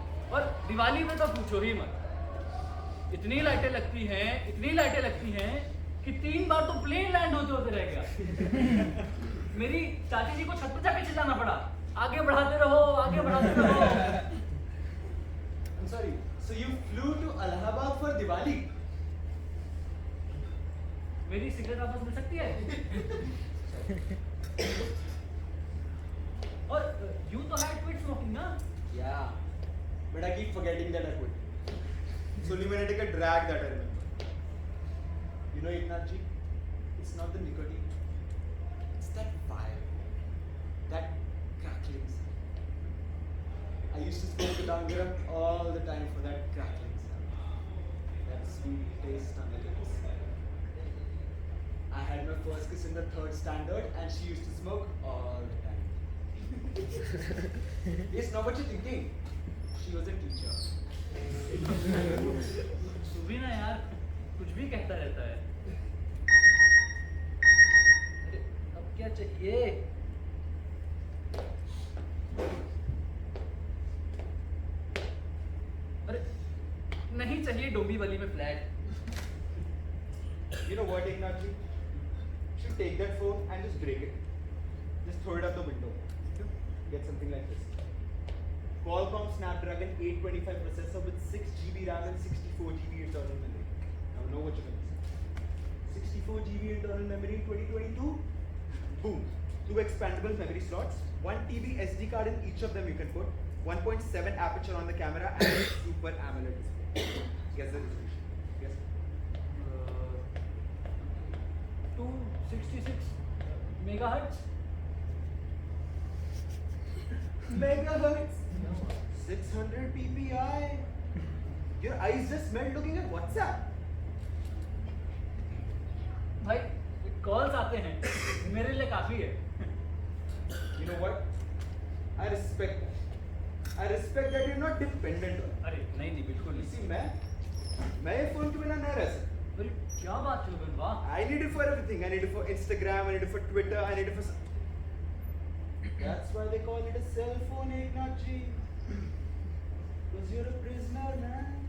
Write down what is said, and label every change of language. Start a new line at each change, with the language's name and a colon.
Hindi: और दिवाली में तो पूछो ही मत, इतनी लाइटें लगती हैं कि 3 बार तो प्लेन लैंड होते होते रह गया। मेरी चाची जी को छत पर जाके चिल्लाना पड़ा, आगे बढ़ाते रहो आगे बढ़ाते रहो।
English: I'm sorry. So you flew to Allahabad for Diwali?
Hindi: मेरी सिगरेट वापस मिल सकती है?
English: और यू तो had quit smoking ना? Yeah. But I keep forgetting that I quit. So only when I take a drag that I remember. You know, Eknath ji, it's not the nicotine. It's that fire. That crackling sound. I used to smoke the Dangaram all the time for that crackling sound. That sweet taste on the lips. I had my first kiss in the 3rd standard and she used to smoke all the time. Yes, now what you thinking? She was a teacher.
Hindi: तू भी ना यार, कुछ भी कहता रहता है। अरे अब क्या चाहिए? अरे नहीं चाहिए डोंबी वाली में flat.
English: You know what, Eknath ji? You should take that phone and just break it. Just throw it out the window. Get something like this. Qualcomm Snapdragon 825 processor with 6 GB RAM and 64 GB internal memory. Now know what you're going to say. 64 GB internal memory in 2022. Boom. 2 expandable memory slots. 1 TB SD card in each of them you can put. 1.7 aperture on the camera and a Super AMOLED display. Guess the resolution. Guess. 266 megahertz. Megahertz. 600 PPI. Your eyes just melt looking at WhatsApp.
Hindi: भाई calls आते हैं, मेरे लिए काफी है।
English: You know what? I respect that. I respect that you're not dependent on it.
Hindi: अरे नहीं नहीं बिल्कुल
English: You
Hindi: नहीं। see, मैं ये फोन के बिना नहीं रह सकता. अरे क्या बात है रोहन, वाह।
English: I need it for everything. I need it for Instagram. I need it for Twitter. I need it for. That's why they call it a cell phone, Eknath ji. Because you're a prisoner, man.